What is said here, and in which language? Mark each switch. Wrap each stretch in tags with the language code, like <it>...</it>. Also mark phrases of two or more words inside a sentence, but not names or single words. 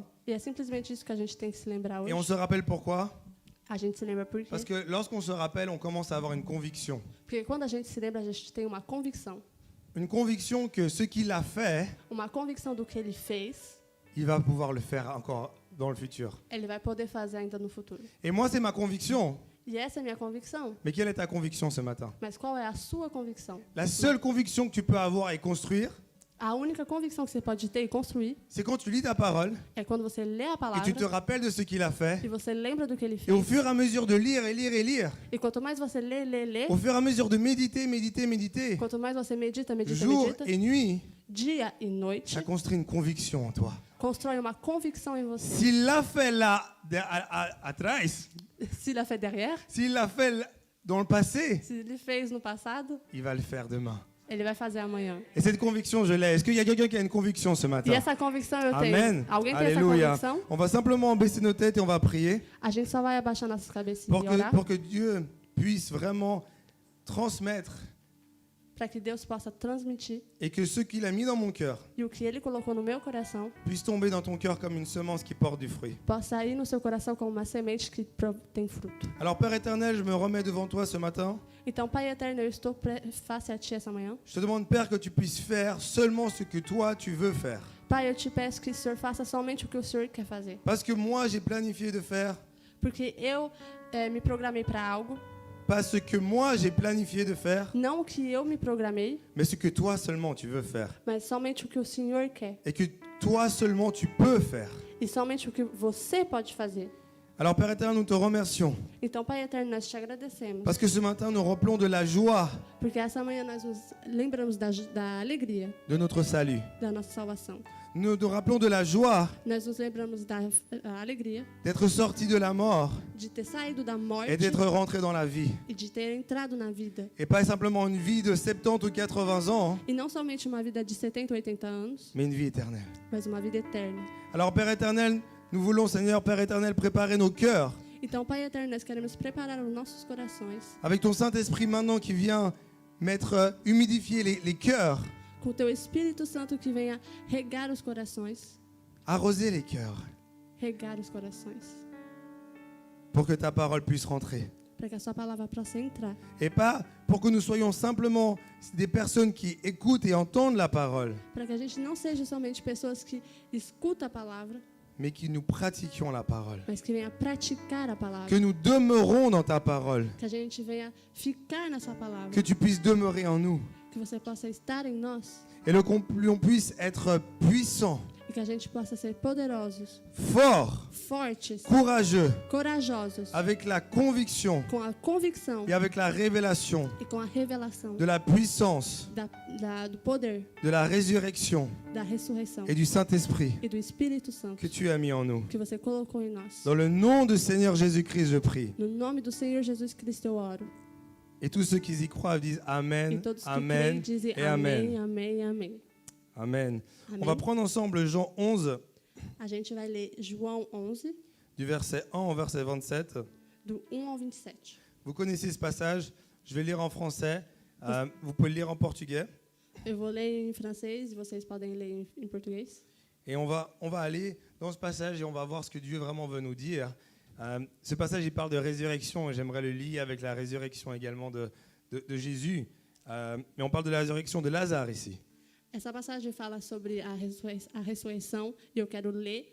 <pt>E é simplesmente isso que a gente tem que se lembrar</pt> <fr>Et on</fr> <pt>hoje.</pt> <fr>se rappelle pourquoi?</fr> <pt>A gente se lembra por quê?</pt> <fr>Parce que lorsqu'on se rappelle, on commence à avoir une conviction.</fr> <pt>Porque quando a gente se lembra, a gente tem uma convicção.</pt> <fr>Une conviction que ce qu'il a fait,</fr> <pt>Uma convicção do que ele fez,</pt> <fr>il va pouvoir le faire encore dans le futur.</fr> <pt>ele vai poder fazer ainda no futuro.</pt> <fr>Et moi, c'est ma conviction.</fr> <pt>E essa é a minha convicção.</pt> <fr>Mais quelle est ta conviction ce matin?</fr> <pt>Mas qual é a sua convicção?</pt> <fr>La seule conviction que tu peux avoir et construire,</fr> <pt>A única convicção que você pode ter e construir</pt> <fr>c'est quand tu lis ta parole</fr> <pt>é quando você lê a</pt> <fr>et</fr> <pt>palavra</pt> <fr>tu te rappelles de ce qu'il a fait.</fr> <pt>e você lembra do que ele</pt> <fr>Et au</fr> <pt>fez.</pt> <fr>fur et à mesure de lire et lire et lire,</fr> <pt>E quanto mais você lê,</pt> <fr>au fur et à mesure de méditer,</fr> <pt>quanto mais você medita,</pt> <fr>jour et nuit,</fr> <pt>dia e noite,</pt> <fr>ça construit une conviction en toi.</fr> <pt>constrói uma convicção em você.</pt> <fr>S'il l'a fait là,</fr> <pt>atrás, Se ele a</pt> <fr>fait derrière, s'il l'a fait dans le passé,</fr> <pt>se ele fez no passado,</pt> <fr>il va le faire demain.</fr> <pt>ele vai fazer amanhã.</pt> <fr>Et cette conviction, je l'ai. Est-ce qu'il y a quelqu'un qui a une conviction ce matin?</fr> <pt>E essa convicção eu Amen. tenho. Alguém tem essa Alléluia. convicção?</pt> <fr>On va simplement baisser nos têtes et on va prier</fr> <pt>A gente só vai abaixar nossas cabecinhas e orar</pt> <fr>pour que Dieu puisse vraiment transmettre</fr> <pt>para que Deus possa transmitir</pt> <fr>et que ce qu'il a mis dans mon cœur</fr> <pt>e o que Ele colocou no meu coração</pt> <fr>puisse tomber dans ton cœur comme une semence qui porte du fruit.</fr> <pt>possa ir no seu coração como uma semente que tem fruto.</pt> <fr>Alors Père éternel, je me remets devant toi ce matin.</fr> <pt>Então, Pai eterno, eu estou face a Ti essa manhã.</pt> <fr>Je te demande, Père, que tu puisses faire seulement ce que toi, tu veux faire.</fr> <pt>Pai, eu te peço que o Senhor faça somente o que o Senhor quer fazer.</pt> <fr>Parce que moi, j'ai planifié de faire,</fr> <pt>Porque eu me programei para algo,</pt> <fr>pas ce que moi, j'ai planifié de faire,</fr> <pt>não o que eu me programei,</pt> <fr>mais ce que toi seulement, tu veux faire.</fr> <pt>mas somente o que o Senhor quer.</pt> <fr>Et que toi seulement, tu peux faire.</fr> <pt>E somente o que você pode fazer.</pt> <fr>Alors Père éternel, nous te remercions.</fr> <pt>Então, Pai eterno, nós te agradecemos.</pt> <fr>Parce que ce matin, nous rappelons de la joie</fr> <pt>Porque essa manhã nós nos lembramos da alegria</pt> <fr>de notre salut.</fr> <pt>da nossa salvação.</pt> <fr>Nous nous rappelons de la joie</fr> <pt>Nós nos lembramos da alegria</pt> <fr>d'être sortis de la mort</fr> <pt>de ter saído da morte</pt> <fr>et d'être rentrés dans la vie.</fr> <pt>e de ter entrado na vida.</pt> <fr>Et pas simplement une vie de 70 ou 80 ans,</fr> <pt>E não somente uma vida de 70, 80 anos,</pt> <fr>mais une vie éternelle.</fr> <pt>mas uma vida eterna.</pt> <fr>Alors Père éternel, nous voulons, Seigneur, Père éternel, préparer nos cœurs</fr> <pt>Então, Pai eterno, nós queremos preparar os nossos corações</pt> <fr>avec ton Saint-Esprit maintenant qui vient humidifier les cœurs,</fr> <pt>com o Teu Espírito Santo que venha regar os corações,</pt> <fr>arroser les cœurs,</fr> <pt>regar os corações,</pt> <fr>pour que ta parole puisse rentrer.</fr> <pt>para que a Sua palavra possa entrar.</pt> <fr>Et pas pour que nous soyons simplement des personnes qui écoutent et entendent la parole,</fr> <pt>Para que a gente não seja somente pessoas que escutam a palavra,</pt> <fr>mais que nous pratiquions la parole.</fr> <pt>mas que venha praticar a palavra.</pt> <fr>Que nous demeurons dans ta parole.</fr> <pt>Que a gente venha ficar nessa palavra.</pt> <fr>Que tu puisses demeurer en nous.</fr> <pt>Que você possa estar em nós.</pt> <fr>Et qu'on puisse être puissant,</fr> <pt>E que a gente possa ser poderosos,</pt> <fr>fort,</fr> <pt>fortes,</pt> <fr>courageux,</fr> <pt>corajosos,</pt> <fr>avec la conviction</fr> <pt>com a convicção</pt> <fr>et avec la révélation</fr> <pt>e com a revelação</pt> <fr>de la puissance,</fr> <pt>do poder,</pt> <fr>de la résurrection</fr> <pt>da ressurreição</pt> <fr>et du Saint-Esprit</fr> <pt>e do Espírito Santo</pt> <fr>que tu as mis en nous.</fr> <pt>que você colocou em nós.</pt> <fr>Dans le nom du Seigneur Jésus-Christ, je prie.</fr> <pt>No nome do Senhor Jesus Cristo eu oro.</pt> <fr>Et tous ceux qui y croient disent</fr> <pt>E Amen, todos que Amen creem dizem</pt> <fr>et</fr> <pt>amém, Amen. amém, amém. Amen. Amém.</pt> <fr>On va prendre ensemble Jean 11,</fr> <pt>A gente vai ler João 11,</pt> <fr>du verset 1 au verset 27.</fr> <pt>do 1 ao 27.</pt> <fr>Vous connaissez ce passage, je vais lire en français, vous pouvez le lire en portugais.</fr> <pt>Eu vou ler em francês e vocês podem ler em português.</pt> <fr>Et on va aller dans ce passage et on va voir ce que Dieu vraiment veut nous dire. Ce passage, il parle de résurrection et j'aimerais le lier avec la résurrection également de Jésus. Mais on parle de la résurrection de Lazare ici.</fr> <pt>Essa passagem fala sobre a ressurreição e eu quero ler.</pt>